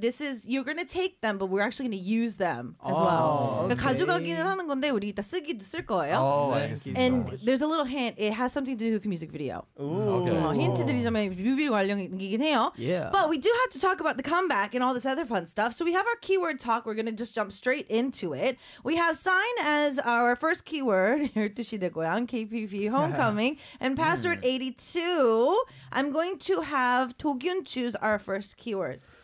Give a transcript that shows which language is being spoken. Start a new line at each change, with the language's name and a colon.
English: This is you're going to take them, but we're actually going to use them as well. Okay.
Korean: 가져가기는 하는 건데 우리 이따 쓰기도 쓸 거예요.
English: Oh, thank you. And there's a little hint. It has something to do with the music video. Ooh. Okay.
Korean: 힌트들이 좀 뮤비 관련이긴 해요.
English: Yeah. But we do have to talk about the comeback and all this other fun stuff. So we have our keyword talk. We're going to just jump straight into it. We have sign as our first keyword. 12시대 고향, KPP, homecoming, and password 82. I'm going to have 도균 choose our first keyword.